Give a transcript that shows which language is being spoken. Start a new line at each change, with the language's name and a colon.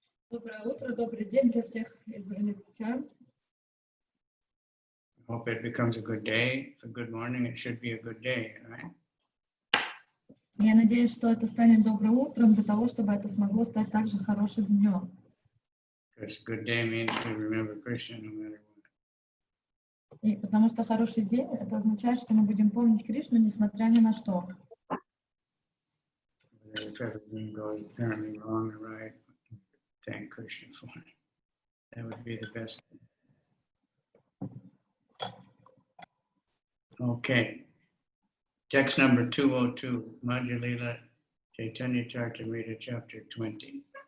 Russian: Доброе утро, добрый день для всех израильтян.
English: Hope it becomes a good day. If a good morning, it should be a good day, right?
Russian: Я надеюсь, что это станет добрым утром для того, чтобы это смогло стать также хорошим днем.
English: Because good day means to remember Krishna no matter what.
Russian: И потому что хороший день, это означает, что мы будем помнить Кришну, несмотря ни на что.
English: If everything goes apparently wrong or right, thank Krishna for it. That would be the best thing. Okay. Text number 202, Madhya-lila, Chайтанья-чаритамрита, chapter 20.